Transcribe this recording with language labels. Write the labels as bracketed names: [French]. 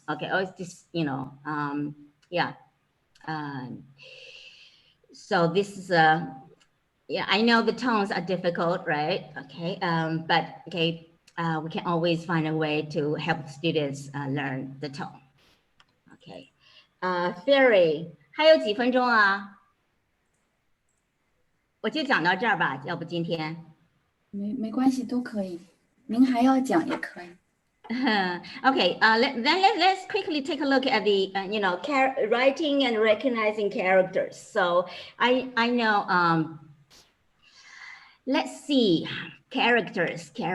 [English] Okay, or it's just, yeah. So this is I know the tones are difficult, right? Okay, but okay, we can always find a way to help students learn the tone. [Chinese] Okay, Theory 还有几分钟啊？我就讲到这儿吧，要不今天。没关系，都可以。您还要讲也可以。 [English] Okay, let's quickly take a look at the writing and recognizing characters. So I know let's see, characters.